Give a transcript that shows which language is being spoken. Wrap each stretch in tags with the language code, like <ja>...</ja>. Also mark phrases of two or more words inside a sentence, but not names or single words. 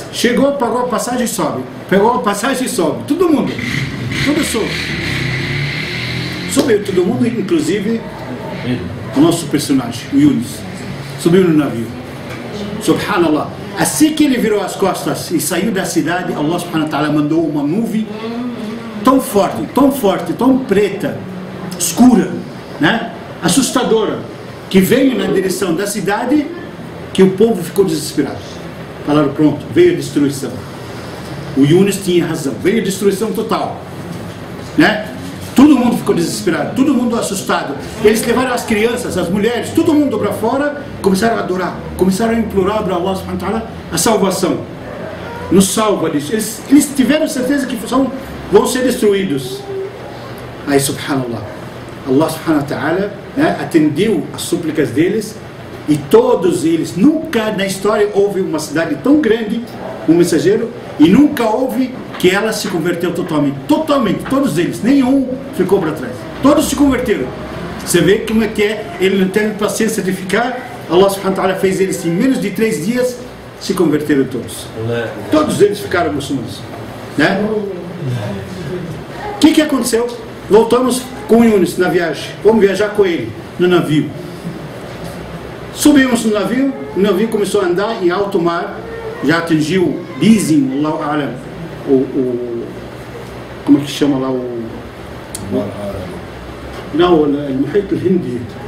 <pt>Chegou, pagou a passagem e sobe. Pegou a passagem e sobe. Todo mundo. Tudo sobe. Subiu todo mundo, inclusive o nosso personagem, o Yunus. Subiu no navio. Subhanallah. Assim que ele virou as costas e saiu da cidade,</pt> <ar>الله سبحانه وتعالى</ar> <pt>mandou uma nuvem tão forte, tão preta, escura, né? Assustadora, que veio na direção da cidade, que o povo ficou desesperado. Falaram, pronto, veio a destruição. O Yunus tinha razão, veio a destruição total, né? Todo mundo ficou desesperado, todo mundo assustado. Eles levaram as crianças, as mulheres, todo mundo para fora, começaram a adorar, começaram a implorar para</pt> <ar>الله سبحانه وتعالى</ar> <pt>a salvação. Nos salva disso. Eles tiveram certeza que vão ser destruídos. Aí, subhanallah,</pt> <ar>الله سبحانه وتعالى,</ar> <pt>né, atendeu as súplicas deles, e todos eles, nunca na história houve uma cidade tão grande, um mensageiro, e nunca houve que ela se converteu totalmente, todos eles, nenhum ficou para trás, todos se converteram. Você vê como é que é, ele não teve paciência de ficar,</pt> <ar>الله سبحانه وتعالى</ar> <pt>fez eles em menos de 3 dias, se converteram todos eles ficaram muçulmanos, né? O que aconteceu? Voltamos com o Yunus na viagem, vamos viajar com ele no navio. Subimos no navio, o navio começou a andar em alto mar, já atingiu, dizem,</pt> <ar>الله أعلم,</ar> <pt>como é que chama lá o Muhit al-Hindi.</pt>